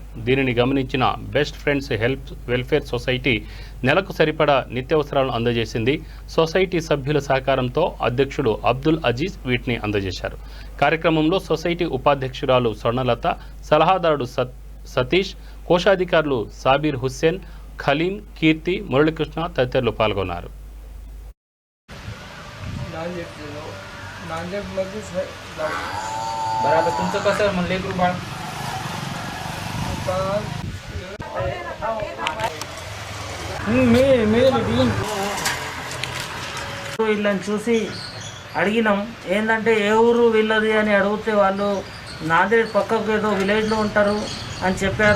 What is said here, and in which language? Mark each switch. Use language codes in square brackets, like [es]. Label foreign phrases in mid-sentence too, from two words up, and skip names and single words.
[te] దీనిని గమనించిన బెస్ట్ ఫ్రెండ్స్ హెల్ప్ వెల్ఫేర్ సొసైటీ నెలకు సరిపడా నిత్యావసరాలను అందజేసింది. సొసైటీ సభ్యుల సహకారంతో అధ్యక్షుడు అబ్దుల్ అజీజ్ వీటిని అందజేశారు. కార్యక్రమంలో సొసైటీ ఉపాధ్యక్షురాలు స్వర్ణలత, సలహాదారుడు సతీష్, కోశాధికారులు సాబీర్ హుస్సేన్, ఖలీం, కీర్తి, మురళీకృష్ణ తదితరులు పాల్గొన్నారు. [mr] बराबर तुमचं कसं म्हणले लेकरू बाळ [te] వీళ్ళని చూసి అడిగినాం, ఏంటంటే ఏ ఊరు వీళ్ళది అని అడిగితే వాళ్ళు నాందేడ్ పక్కకు ఏదో విలేజ్లో ఉంటారు అని చెప్పారు.